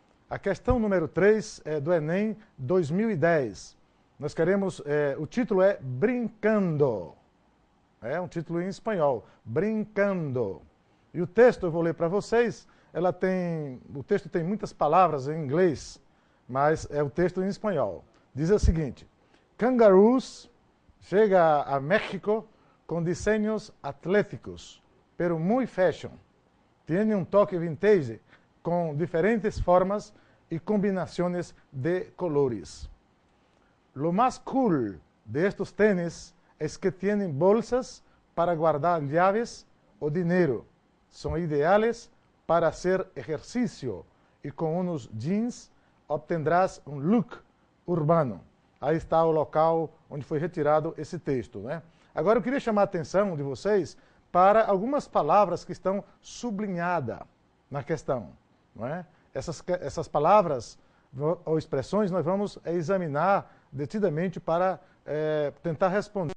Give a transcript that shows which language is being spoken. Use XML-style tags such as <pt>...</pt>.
<pt>A questão número 3 é do Enem 2010. Nós queremos, o título é Brincando. É um título em espanhol, Brincando. E o texto, eu vou ler para vocês, o texto tem muitas palavras em inglês, mas é o texto em espanhol.</pt> <es>Diz o seguinte: Kangaroos chega a México con diseños atléticos, pero muy fashion. Tiene un toque vintage con diferentes formas y combinaciones de colores. Lo más cool de estos tenis es que tienen bolsas para guardar llaves o dinero. Son ideales para hacer ejercicio y con unos jeans obtendrás un look urbano.</es> <pt>Aí está o local onde foi retirado esse texto, né? Agora eu queria chamar a atenção de vocês para algumas palavras que estão sublinhadas na questão, não é? Essas palavras ou expressões nós vamos examinar detidamente para tentar responder</pt>